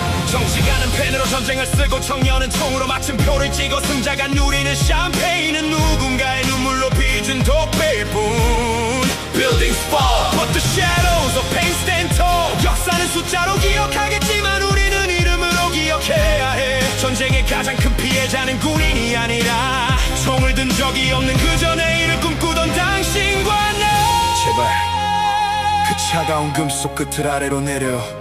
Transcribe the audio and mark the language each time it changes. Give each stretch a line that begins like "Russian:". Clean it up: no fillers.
Korean: 정치가는 펜으로 전쟁을 쓰고 청년은 총으로 마침표를 찍어 승자가 누리는 샴페인은 누군가의 눈물로 빚은 독배뿐.
English: Buildings fall, but the shadows of pain stand tall.
Korean: 역사는 숫자로 기억하겠지만 우리는 이름으로 기억해야 해. 전쟁의 가장 큰 피해자는 군인이 아니라 총을 든 적이 없는 그저 내일을 꿈꾸던 당신과 나. 제발 그 차가운 금속 끝을 아래로 내려.